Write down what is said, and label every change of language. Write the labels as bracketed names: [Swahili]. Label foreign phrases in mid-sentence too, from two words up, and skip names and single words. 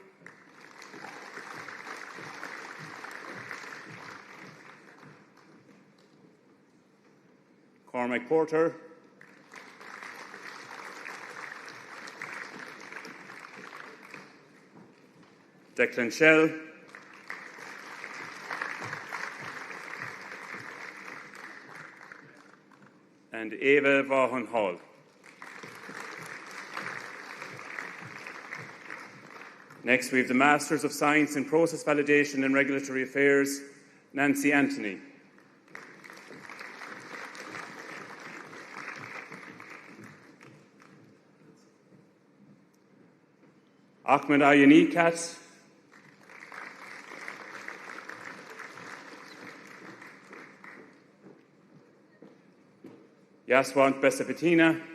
[English] Cormac Porter. Declan Shell. And Eva Vaughan Hall. Next, we have the Masters of Science in Process Validation and Regulatory Affairs, Nancy Anthony. Ahmed Ayanikat. Yaswant Besapatina.